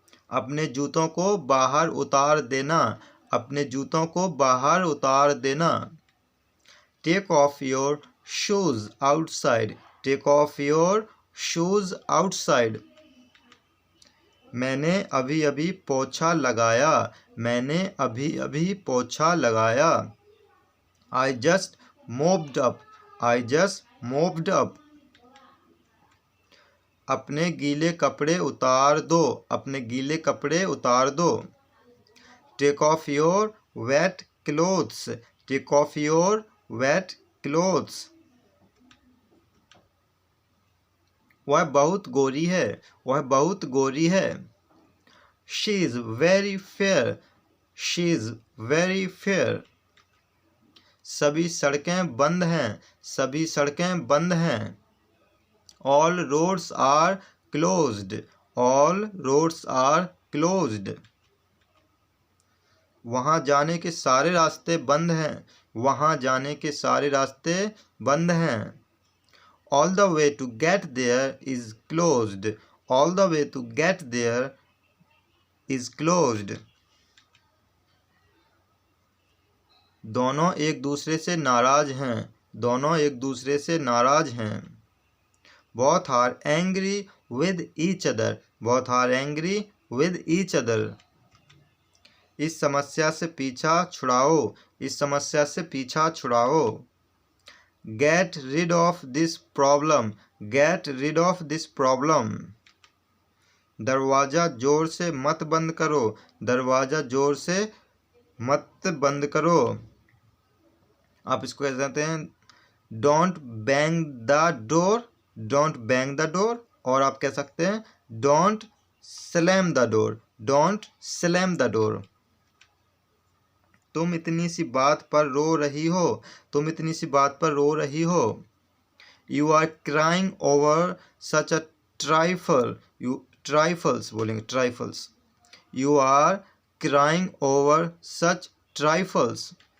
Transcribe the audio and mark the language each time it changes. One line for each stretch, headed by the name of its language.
Hindi: अपने जूतों को बाहर उतार देना. अपने जूतों को बाहर उतार देना.
English: Take off your shoes outside. Take off your shoes outside.
Hindi: मैंने अभी अभी पोछा लगाया. मैंने अभी अभी पोछा लगाया.
English: I just mopped up. I just mopped up.
Hindi: अपने गीले कपड़े उतार दो. अपने गीले कपड़े उतार दो.
English: Take off your wet clothes. Take off your wet clothes.
Hindi: वह बहुत गोरी है. वह बहुत गोरी है.
English: She is very fair. She is very fair.
Hindi: सभी सड़कें बंद हैं. सभी सड़कें बंद हैं.
English: All roads are closed. All roads are closed.
Hindi: वहाँ जाने के सारे रास्ते बंद हैं. वहाँ जाने के सारे रास्ते बंद हैं.
English: All the way to get there is closed. All the way to get there is closed.
Hindi: दोनों एक दूसरे से नाराज हैं. दोनों एक दूसरे से नाराज हैं.
English: Both are angry with each other. Both are angry with each other.
Hindi: इस समस्या से पीछा छुड़ाओ. इस समस्या से पीछा छुड़ाओ.
English: Get rid of this problem. Get rid of this problem.
Hindi: दरवाज़ा जोर से मत बंद करो. दरवाज़ा जोर से मत बंद करो. आप इसको कह सकते हैं
English: Don't bang the door. Don't bang the door.
Hindi: और आप कह सकते हैं
English: Don't slam the door.
Hindi: Don't slam the door. तुम इतनी सी बात पर रो रही हो, तुम इतनी सी बात पर रो रही हो।
English: you are crying over such a trifle, you trifles
Hindi: बोलेंगे,
English: Trifles. You are crying over such trifles.